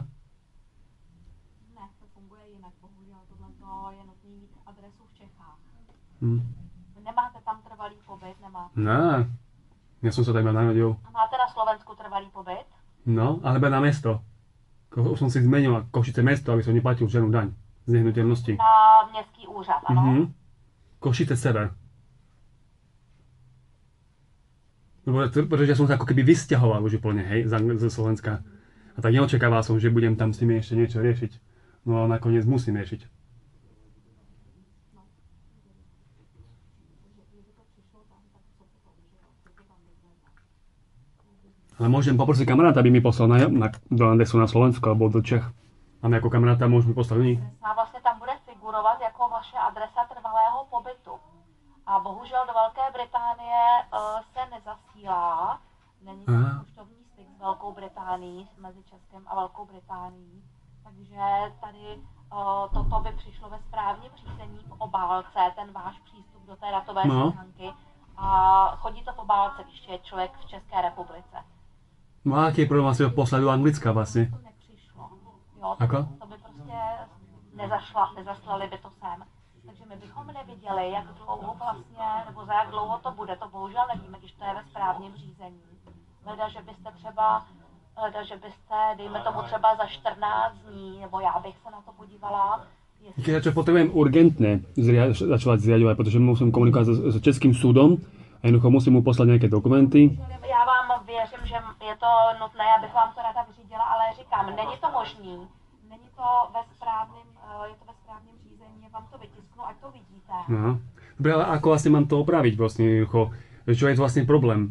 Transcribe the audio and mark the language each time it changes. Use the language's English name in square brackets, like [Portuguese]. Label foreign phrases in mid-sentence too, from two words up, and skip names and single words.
[Czech] Ne, to funguje jinak, bohužel tohle je nutný mít adresu v Čechách. Nemáte tam trvalý pobyt, nemáte? Ne, [Slovak] ja som sa tam narodil. [Czech] A máte na Slovensku trvalý pobyt? [Slovak] No, alebo na mesto. Som si zmenil Košice mesto, aby som neplatil žiadnu daň z nehnuteľnosti. [Czech] Na městský úřad, ano? [Slovak] Košice sever. Pretože ja som sa ako keby vysťahoval už úplne, hej, zo Slovenska. A tak neočakával som, že budem tam s nimi ešte niečo riešiť. No a nakoniec musím riešiť. Ale môžem poprosiť kamaráta, aby mi poslal do Landesu na Slovensko alebo do Čech. A my ako kamaráta môžeme poslať do nich. [Czech] A vlastně tam bude figurovat jako vaše adresa trvalého pobytu. A bohužel do Velké Británie se nezasílá. Není to poštovní styk s Velkou Británií, mezi Českem a Velkou Británií. Takže tady toto by přišlo ve správním řízení v obálce, ten váš přístup do té datové schránky. A chodí to v obálce, když je člověk v České republice. [Slovak] No a aký je problém asi ho poslať do Anglicka vlastne? [Czech] To nepřišlo. Jo, [Slovak] Ako? [Czech] To by prostě nezaslali by to sem. Takže my bychom neviděli, jak dlouho vlastně, nebo za jak dlouho to bude. To bohužel nevíme, když to je ve správním řízení. Leda, že byste, dejme tomu třeba za 14 dní, nebo já bych se na to podívala. [Slovak] Keď ja čo potrebujem urgentne začať zriadovať, pretože musím komunikovať s českým súdom a jednoducho musím mu poslať nejaké dokumenty. [Czech] Já vám věřím, že je to nutné, abych vám to rada vyřídila, ale říkám, není to možný, není to je to ve správním řízení, já vám to vytisknu, ať to vidíte. [Slovak] No. Dobre, ale ako vlastne mám to opraviť vlastne jednoducho? Čo je to vlastne problém?